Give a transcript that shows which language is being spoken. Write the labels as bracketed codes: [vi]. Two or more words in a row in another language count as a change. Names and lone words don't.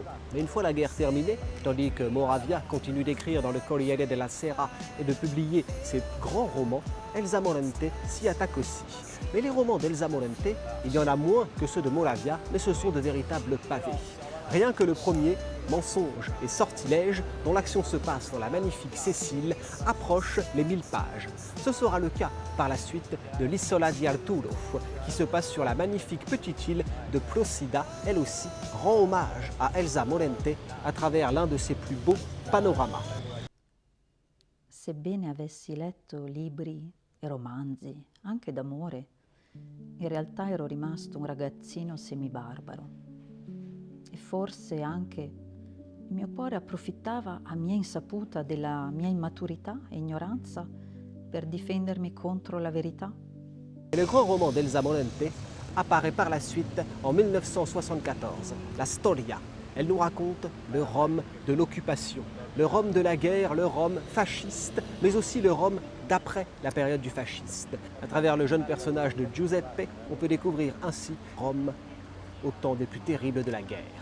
[fr] Mais une fois la guerre terminée, tandis que Moravia continue d'écrire dans le Corriere della Sera et de publier ses grands romans, Elsa Morente s'y attaque aussi. Mais les romans d'Elsa Morente, il y en a moins que ceux de Moravia, mais ce sont de véritables pavés. Rien que le premier, Mensonge et Sortilège, dont l'action se passe dans la magnifique Sicile, approche les 1000 pages. Ce sera le cas par la suite de l'Isola di Arturo, qui se passe sur la magnifique petite île de Procida, elle aussi rend hommage à Elsa Morente à travers l'un de ses plus beaux panoramas. [it] Sebbene avessi letto libri e romanzi, anche d'amore, in realtà ero rimasto un ragazzino semibarbaro. E forse anche il mio cuore approfittava a mia insaputa della mia immaturità e ignoranza per difendermi contro la verità. [fr] Et le grand roman d'Elsa Morente apparaît par la suite en 1974, La Storia. Elle nous raconte le Rome de l'occupation, le Rome de la guerre, le Rome fasciste, mais aussi le Rome d'après la période du fascisme. À travers le jeune personnage de Giuseppe, on peut découvrir ainsi Rome au temps des plus terribles de la guerre.